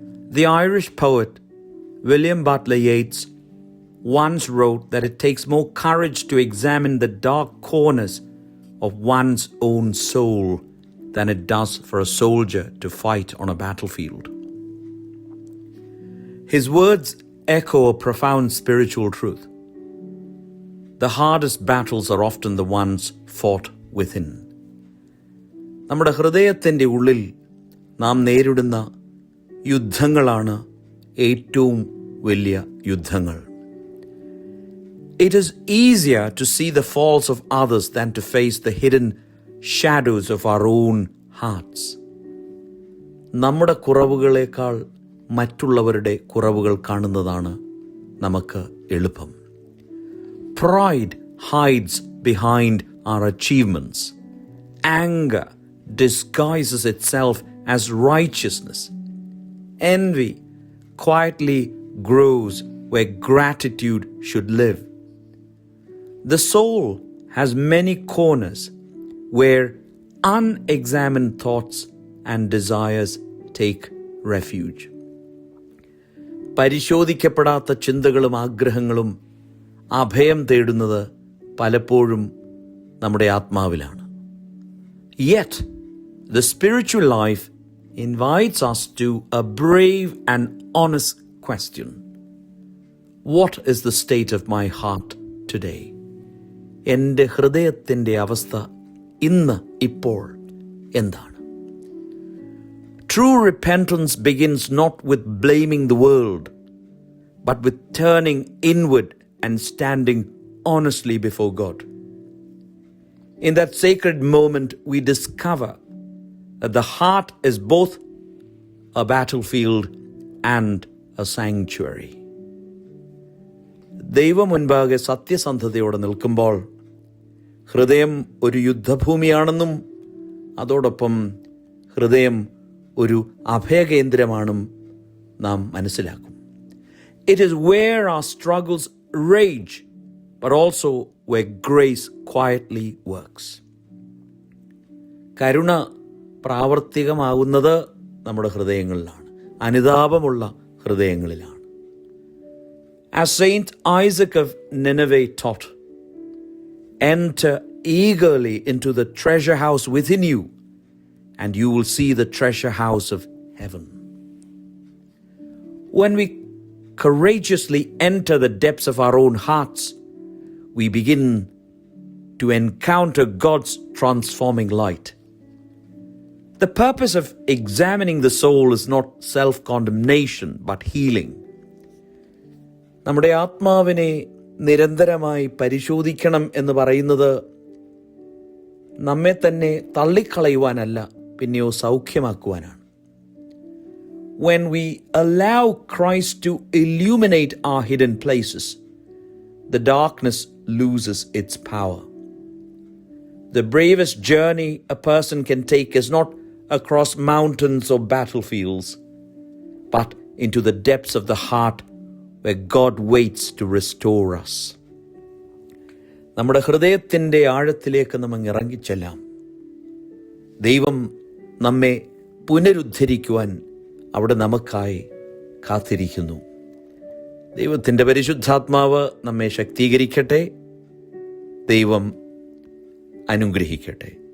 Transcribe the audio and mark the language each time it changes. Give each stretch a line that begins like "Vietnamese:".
English: The Irish poet William Butler Yeats once wrote that it takes more courage to examine the dark corners of one's own soul than it does for a soldier to fight on a battlefield. His words echo a profound spiritual truth. The hardest battles are often the ones fought within.
Malayalam: നമ്മുടെ ഹൃദയത്തിൻ്റെ ഉള്ളിൽ നാം നേരിടുന്ന യുദ്ധങ്ങളാണ് ഏറ്റവും വലിയ യുദ്ധങ്ങൾ.
English: It is easier to see the faults of others than to face the hidden shadows of our own hearts.
Malayalam: നമ്മുടെ കുറവുകളേക്കാൾ മറ്റുള്ളവരുടെ കുറവുകൾ കാണുന്നതാണ് നമുക്ക് എളുപ്പം.
English: Pride hides behind our achievements. Anger disguises itself as righteousness. Envy quietly grows where gratitude should live. The soul has many corners where unexamined thoughts and desires take refuge.
Malayalam: പരിശോധിക്കപ്പെടാത്ത ചിന്തകളും ആഗ്രഹങ്ങളും അഭയം തേടുന്നത് പലപ്പോഴും നമ്മുടെ ആത്മാവിലാണ്.
English: Yet, the spiritual life invites us to a brave and honest question. What is the state of my heart today?
Malayalam: എൻ്റെ ഹൃദയത്തിൻ്റെ അവസ്ഥ ഇന്ന് ഇപ്പോൾ എന്താണ്?
English: True repentance begins not with blaming the world, but with turning inward and standing honestly before God. In that sacred moment, we discover that the heart is both a battlefield and a sanctuary.
Malayalam: ദൈവം മുൻപാകെ സത്യസന്ധതയോടെ നിൽക്കുമ്പോൾ ഹൃദയം ഒരു യുദ്ധഭൂമിയാണെന്നും അതോടൊപ്പം ഹൃദയം ഒരു അഭയകേന്ദ്രമാണെന്നും നാം മനസ്സിലാക്കും.
English: It is where our struggles rage, but also where grace quietly works.
Malayalam: കരുണ പ്രാവർത്തികമാകുന്നത് നമ്മുടെ ഹൃദയങ്ങളിലാണ്, അനുതാപമുള്ള ഹൃദയങ്ങളിലാണ്.
English: As Saint Isaac of Nineveh taught, enter eagerly into the treasure house within you, and you will see the treasure house of heaven. When we courageously enter the depths of our own hearts, we begin to encounter God's transforming light. The purpose of examining the soul is not self-condemnation, but healing.
Malayalam: നമ്മുടെ ആത്മാവിനെ നിരന്തരമായി പരിശോധിക്കണം എന്ന് പറയുന്നത് നമ്മെ തന്നെ തള്ളിക്കളയുവാനല്ല, പിന്നെയോ സൗഖ്യമാക്കുവാനാണ്.
English: When we allow Christ to illuminate our hidden places, the darkness loses its power. The bravest journey a person can take is not across mountains or battlefields, but into the depths of the heart where God waits to restore us.
Malayalam: നമ്മുടെ ഹൃദയത്തിൻ്റെ ആഴത്തിലേക്ക് നാം ഇറങ്ങിച്ചെല്ലാം. ദൈവം നമ്മെ പുനരുദ്ധരിക്കുവാൻ അവിടെ നമുക്കായി കാത്തിരിക്കുന്നു. ദൈവത്തിൻ്റെ പരിശുദ്ധാത്മാവ് നമ്മെ ശക്തീകരിക്കട്ടെ. ദൈവം അനുഗ്രഹിക്കട്ടെ.